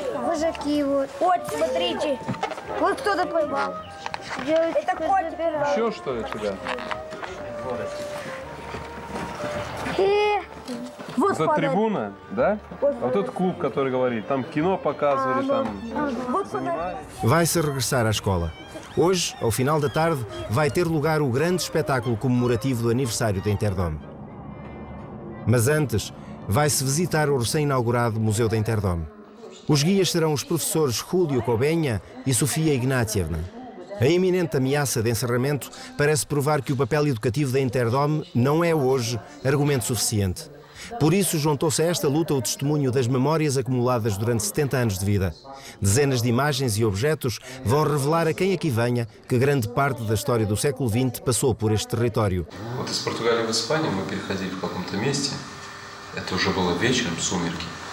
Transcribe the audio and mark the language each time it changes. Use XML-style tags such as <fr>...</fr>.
<ru>Вожаки вот. Вот, смотрите. Вот кто-то поймал. Это котик. Еще что ли тебя? Вот Это трибуна, да? А вот тот клуб, который говорит, там кино показывали, там занимались.</ru> <pt>Vai-se regressar à escola. Hoje, ao final da tarde, vai ter lugar o grande espetáculo comemorativo do aniversário da Interdome. Mas antes, vai-se visitar o recém-inaugurado Museu da Interdome. Os guias serão os professores Júlio Cobenha e Sofia Ignátievna. A iminente ameaça de encerramento parece provar que o papel educativo da Interdome não é hoje argumento suficiente. Por isso, juntou-se a esta luta o testemunho das memórias acumuladas durante 70 anos de vida. Dezenas de imagens e objetos vão revelar a quem aqui venha que grande parte da história do século XX passou por este território.</pt> <ru>Вот из Португалии в Испанию мы переходили в каком-то месте. Это уже было вечером, сумерки.</ru>